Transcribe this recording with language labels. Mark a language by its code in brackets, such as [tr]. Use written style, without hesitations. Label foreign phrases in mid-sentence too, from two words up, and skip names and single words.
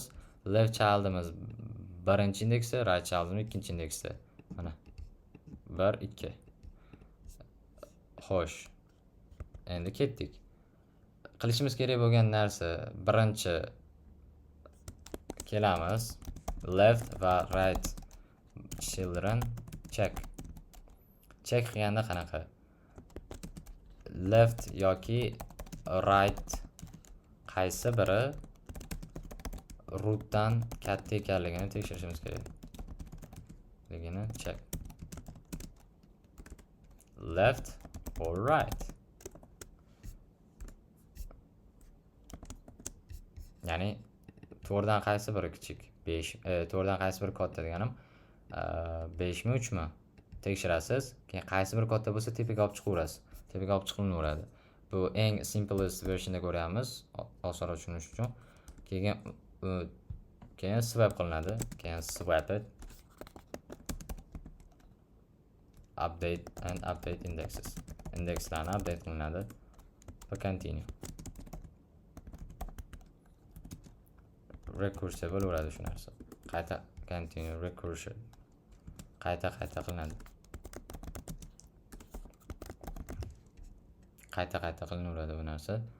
[en] Left childimiz [uz] birinchi indeksi, [en] right childimiz [uz] ikkinchi indeksda. Mana 1 2. Xo'sh. Endi ketdik. Qilishimiz kerak bo'lgan narsa birinchi kelamiz. [en] Left va right children check. [uz] Check qilganda qanaqa? Left yoki right qaysi biri rootdan katta ekanligini tekshirishimiz kerak. [en] Ligini check. Left or right. [uz] Ya'ni to'rdan qaysi biri kichik? 5. To'rdan qaysi biri katta deganim 5 mi 3 mi? Tekshirasiz. Keyin qaysi biri katta bo'lsa tepaga olib chiqaverasiz. Tepaga olib chiqilaveradi. Bu eng [en] simplest versionda [uz] ko'ryapmiz, osonroq tushunish uchun. Keyin swap qilinadi. Keyin [en] swap it. Update and update indexes. [uz] Indekslarni update qilinadi. Va continue. Recursive bo'laveradi shu narsa. Qayta [en] continue recursion. [uz] Qayta qilinadi. Qayta qilinaveradi bu narsa.